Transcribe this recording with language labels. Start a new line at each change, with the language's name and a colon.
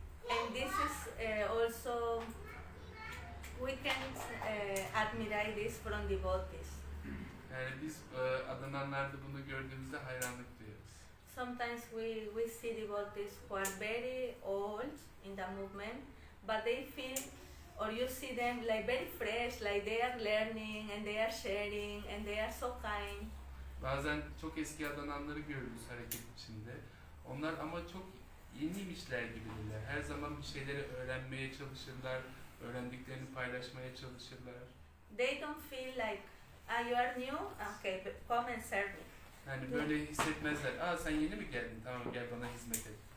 English: And this is also, we can admire this from devotees.
Turkish: Yani biz adananlarda bunu gördüğümüzde hayranlık duyuyoruz.
English: Sometimes we see devotees who are very old in the movement, but they feel, or you see them like very fresh, like they are learning and they are sharing and they are so kind.
Turkish: Bazen çok eski adananları görürüz hareket içinde. Onlar ama çok yeniymişler gibidirler. Her zaman bir şeyleri öğrenmeye çalışırlar, öğrendiklerini paylaşmaya çalışırlar.
English: They don't feel like, you are new, okay, come and serve me.
Turkish: Yani böyle hissetmezler. Aa sen yeni mi geldin? Tamam gel bana hizmet et.